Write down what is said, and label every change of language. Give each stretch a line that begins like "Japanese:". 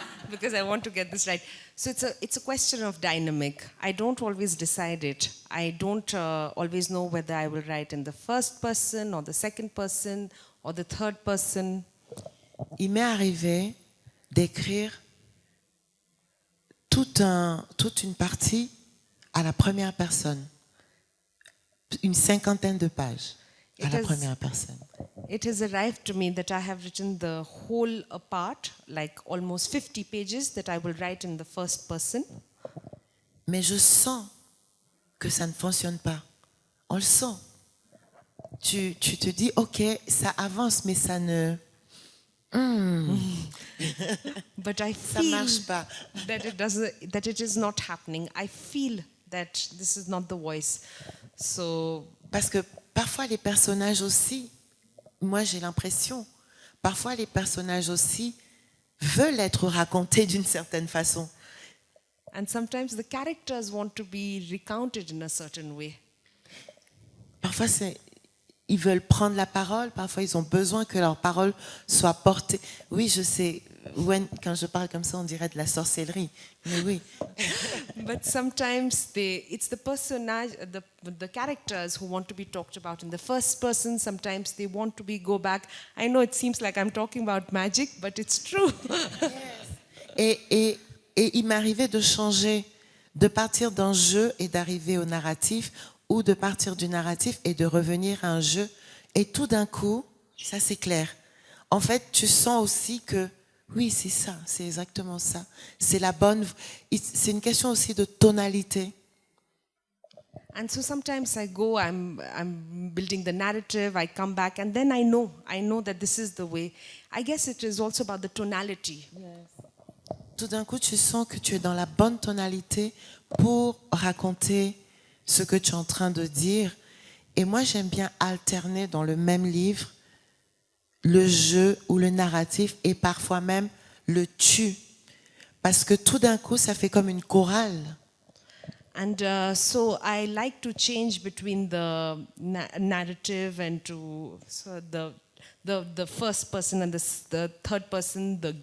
English: Because I want to get this right. So it's a question of dynamic. I don't always decide it. I don't always know whether I will write in the first person or the second person or the third person.
French: Il m'est arrivé d'écrire toute une partie à la première personne. Une 50aine de pages à la première personne.
English: It has arrived to me that I have written the whole part, like almost 50 pages that I will write in the first person.
French: Mais je sens que ça ne fonctionne pas. On le sent. Tu te dis, ok, ça avance, mais ça ne...
English: But I
French: ça
English: feel
French: marche pas.
English: that it is not happening. I feel that this is not the voice. So
French: Parce que parfois les personnages aussi, moi j'ai l'impression, parfois les personnages aussi veulent être racontés d'une certaine façon.
English: and sometimes the characters want to be recounted in a certain way.
French: Parfois ils veulent prendre la parole, parfois ils ont besoin que leur parole soit portée. Oui, je sais, quand je parle comme ça, on dirait de la sorcellerie. Mais oui.
English: But sometimes it's the personage, the characters who want to be talked about in the first person. Sometimes they want to go back. I know it seems like I'm talking about magic, but it's true.
French: Et il m'arrivait de changer, de partir d'un jeu et d'arriver au narratif, ou de partir du narratif et de revenir à un jeu. Et tout d'un coup, ça c'est clair. En fait, tu sens aussi que oui, c'est ça, c'est exactement ça. C'est la bonne. C'est une question aussi de tonalité.
English: And so sometimes I go, I'm building the narrative, I come back, and then I know that this is the way. I guess it is also about the tonality.
French: Tout d'un coup, tu sens que tu es dans la bonne tonalité pour raconter ce que tu es en train de dire. Et moi, j'aime bien alterner dans le même livre le jeu ou le narratif et parfois même le tu. Parce que tout d'un coup, ça fait comme une chorale.
English: And so I like to change between the narrative and the first person and the third person.